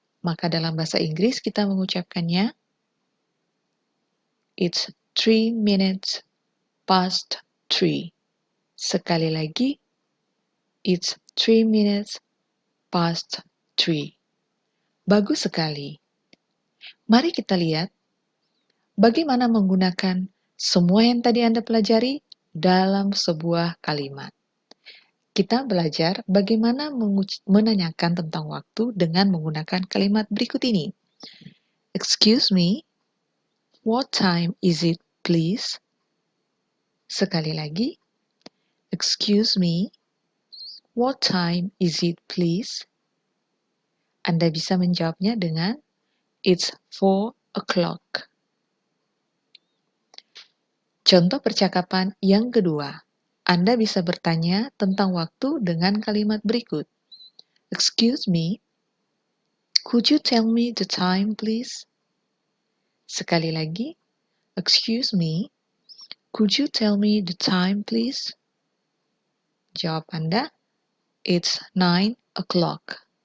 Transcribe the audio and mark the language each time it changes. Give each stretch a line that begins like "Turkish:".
Indonesian: Maka dalam bahasa Inggris kita mengucapkannya
English: it's 3 minutes past 3.
Indonesian: Sekali lagi,
English: it's 3 minutes past 3.
Indonesian: Bagus sekali. Mari kita lihat bagaimana menggunakan semua yang tadi Anda pelajari dalam sebuah kalimat. Kita belajar bagaimana menanyakan tentang waktu dengan menggunakan kalimat berikut ini.
English: Excuse me, what time is it, please?
Indonesian: Sekali lagi,
English: excuse me, what time is it, please?
Indonesian: Anda bisa menjawabnya dengan
English: it's 4 o'clock.
Indonesian: Contoh percakapan yang kedua. Anda bisa bertanya tentang waktu dengan kalimat berikut.
English: Excuse me, could you tell me the time, please?
Indonesian: Sekali lagi,
English: excuse me, could you tell me the time, please?
Indonesian: Jawab Anda,
English: it's 9 o'clock.